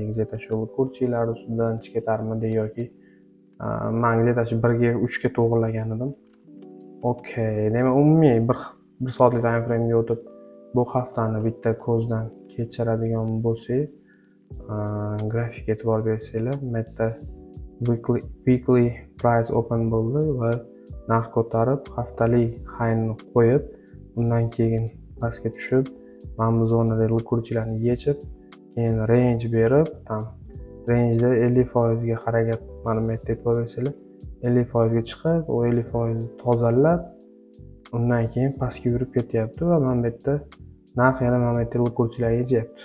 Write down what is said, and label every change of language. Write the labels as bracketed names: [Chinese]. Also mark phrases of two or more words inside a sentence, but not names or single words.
[Russian] Где-то [Uzbek] shu kurchilar ustidan chiqarmidi yoki men где-то 1 ga 3 ga to'g'rilagan edim. Okey, demak umumiy 1 soatlik [English] time frame'ga [Uzbek] o'tib bu haftani bitta ko'zdan kechiradigan bo'lsak, grafik e'tibor bersanglar, bu yerda [English] weekly price open [Uzbek] bo'ldi va narx ko'tarib, haftalik high'ni qo'yib, undan keyin pastga tushib, mana bu zonada kurchilarni yechib, keyin range berib, range'da 50% ga harakat, mana bu yerda e'tibor bersanglar, 50% ga chiqib, o 50% tozalab, undan keyin pastga yurib ketyapti va mana bu yerda narx yana mana bu yerda kurchilarni yechyapti.